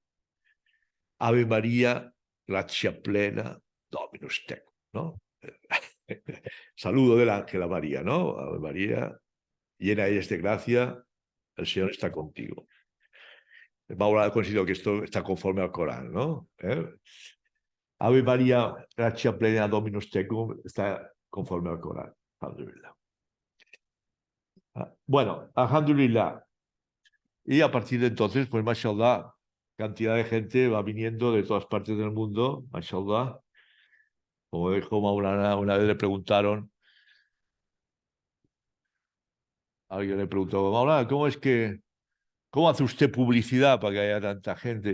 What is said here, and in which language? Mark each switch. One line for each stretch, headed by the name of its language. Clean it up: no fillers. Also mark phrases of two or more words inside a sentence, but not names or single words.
Latin: Ave María Gratia Plena Dominus Tecum,
Spanish: ¿no? Saludo del ángel a María, ¿no? Ave María, llena eres de gracia, el Señor está contigo. Maulana considero que esto está conforme al Corán, ¿no?
Latin: Ave María, gracia plena Dominus tecum,
Spanish: está conforme al Corán. Alhamdulillah. Bueno, alhamdulillah. Y a partir de entonces, pues, mashallah, cantidad de gente va viniendo de todas partes del mundo, mashallah. Como dijo Maulana, una vez le preguntaron, alguien le preguntó, Maulana, ¿cómo hace usted publicidad para que haya tanta gente?